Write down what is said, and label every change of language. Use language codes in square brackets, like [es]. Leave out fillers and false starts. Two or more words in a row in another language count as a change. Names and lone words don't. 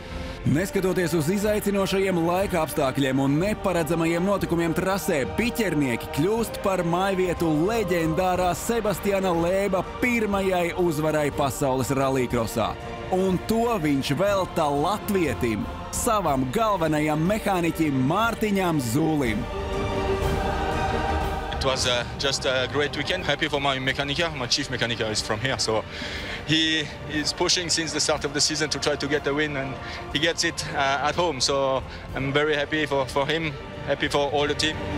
[lv] Neskatoties uz izaicinošajiem laika apstākļiem un neparedzamajiem notikumiem trasē, piķernieki kļūst par mājvietu leģendārā Sebastiana Lēba pirmajai uzvarai pasaules rallycrossā. Un to viņš velta latvietim, savam galvenajam mehāniķim Mārtiņam Zūlim. [en] It was just a great weekend. Happy for my mechanica. My chief mechanica is from here, so he is pushing since the start of the season to try to get a win, and he gets it at home. So I'm very happy for him, happy for all the team.